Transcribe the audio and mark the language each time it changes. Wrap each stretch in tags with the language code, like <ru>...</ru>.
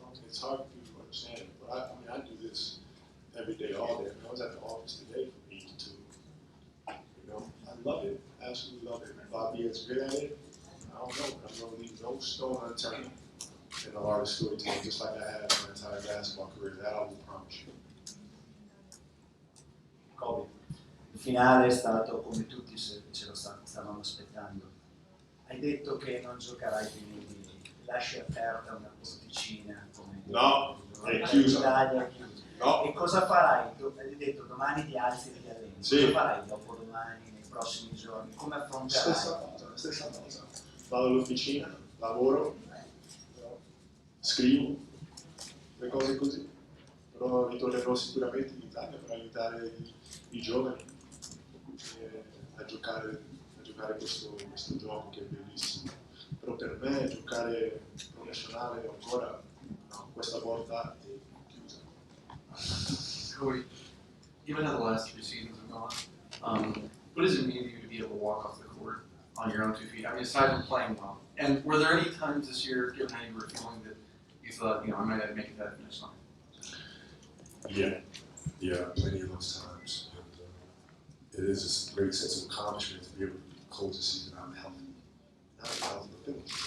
<en>It's hard for people to understand it, but I do this every day, all day. I was at the office today from 8 to 2. You know, I love it. Absolutely love it. If I'll be as good at it, I don't know, but I'm going to leave no stone unturned in the art of storytelling, just like I had my entire basketball career. That I will promise you. Kobe.</en> <it>Il finale è stato come tutti ce lo stavamo aspettando. Hai detto che non giocherai più in NBA, lasci aperta una porticina come è chiusa. l'Italia è chiusa. No. E cosa farai? Hai detto domani ti alzi e ti alleni. Sì. Cosa farai dopodomani, nei prossimi giorni? Come affronterai? Stessa cosa. Vado all'officina, lavoro, scrivo, le cose così. Però ritornerò sicuramente in Italia per aiutare i giovani a giocare questo gioco che è bellissimo. Però per me giocare professionale ancora, no, questa porta è chiusa.</it> <en>Cody, even though the last 3 seasons have gone, what does it mean to you to be able to walk off the court on your own 2 feet? I mean, aside from playing well, and were there any times this year, given how you were feeling, that you thought, I might have to make it that finish line? Yeah, plenty of those times. And, it is a great sense of accomplishment to be able to close the season out healthy. Not healthy, but feeling.</en>